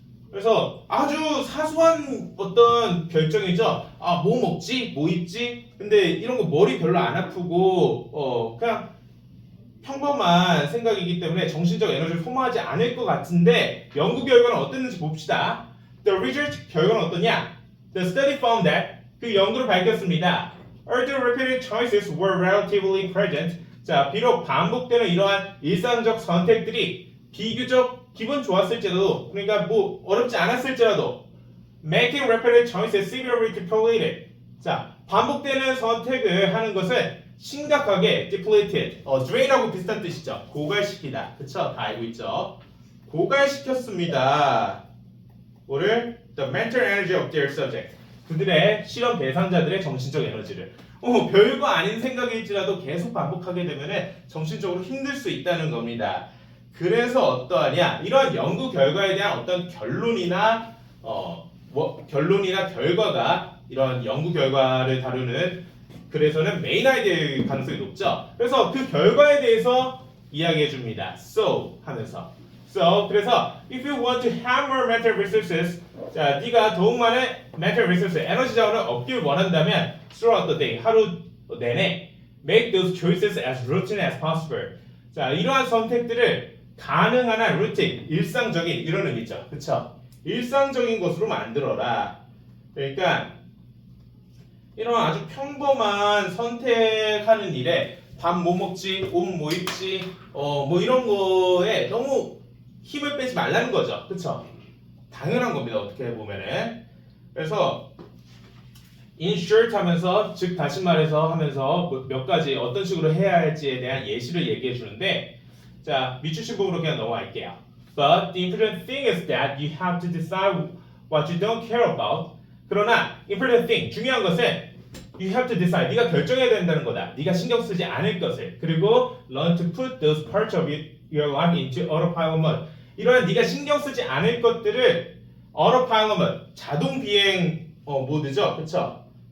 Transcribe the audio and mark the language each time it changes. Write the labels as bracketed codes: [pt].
[ko] 그래서 아주 사소한 어떤 결정이죠. 뭐 먹지? 뭐 입지? 근데 이런 거 머리 별로 안 아프고 그냥 평범한 생각이기 때문에 정신적 에너지를 소모하지 않을 것 같은데 연구 결과는 어땠는지 봅시다. [en] The research [ko] 결과는 어떠냐? [en] The study found that [ko] 그 연구를 밝혔습니다. [en] Although repeated choices were relatively present [ko] 자, 비록 반복되는 이러한 일상적 선택들이 비교적 기분 좋았을지라도 그러니까 뭐 어렵지 않았을지라도 [en] making repeated choices severely depleted [ko] 자, 반복되는 선택을 하는 것은 심각하게 [en] depleted drain [ko] 하고 비슷한 뜻이죠. 고갈시키다. 그쵸? 다 알고 있죠? 고갈시켰습니다. 뭐를? [en] The mental energy of their subject [ko] 그들의 실험 대상자들의 정신적 에너지를 별거 아닌 생각일지라도 계속 반복하게 되면 정신적으로 힘들 수 있다는 겁니다. 그래서 어떠하냐? 이런 연구 결과에 대한 어떤 결론이나 결론이나 결과가 이런 연구 결과를 다루는 글에서는 메인 아이디어일 가능성이 높죠. 그래서 그 결과에 대해서 이야기해 줍니다. So 하면서. [en] So 그래서 if you want to have more mental resources, [ko] 자, 네가 더욱 많은 [en] mental resources, [ko] 에너지 자원을 얻길 원한다면 [en] throughout the day, [ko] 하루 내내 [en] make those choices as routine as possible. [ko] 자, 이러한 선택들을 가능한 한 루틴, 일상적인 이런 의미죠. 그쵸? 일상적인 것으로 만들어라. 그러니까 이런 아주 평범한 선택하는 일에 밥 뭐 먹지, 옷 뭐 입지, 뭐 이런 거에 너무 힘을 빼지 말라는 거죠. 그쵸? 당연한 겁니다. 어떻게 보면은. 그래서 in short 하면서 즉 다시 말해서 하면서 몇 가지 어떤 식으로 해야 할지에 대한 예시를 얘기해 주는데 자, 미추신법으로 그냥 넘어갈게요. [en] But the important thing is that you have to decide what you don't care about. [ko] 그러나 [en] important thing, [ko] 중요한 것은 [en] you have to decide, [ko] 네가 결정해야 된다는 거다. 네가 신경 쓰지 않을 것을. [en] 그리고 learn to put those parts of your life into autopilot mode. [ko] 이러한 네가 신경 쓰지 않을 것들을 autopilot mode, 자동 비행 모드죠. 그쵸?